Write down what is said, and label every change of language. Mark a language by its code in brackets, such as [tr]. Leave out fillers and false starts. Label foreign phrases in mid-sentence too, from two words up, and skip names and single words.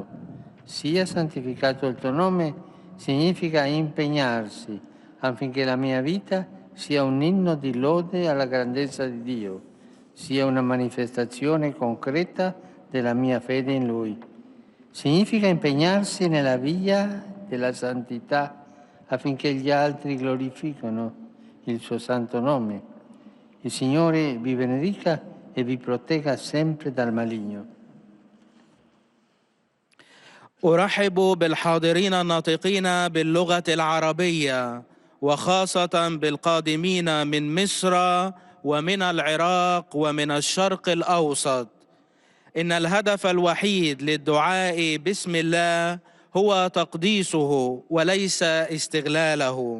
[it] Sia santificato il tuo nome significa impegnarsi affinché la mia vita sia un inno di lode alla grandezza di Dio, sia una manifestazione concreta della mia fede in Lui. Significa impegnarsi nella via della santità affinché gli altri glorificano il suo santo nome. Il Signore vi benedica e vi protegga sempre dal maligno. [ar] أرحب بالحاضرين الناطقين باللغة العربية، وخاصة بالقادمين من مصر ومن العراق ومن الشرق الأوسط. إن الهدف الوحيد للدعاء باسم الله هو تقديسه وليس استغلاله.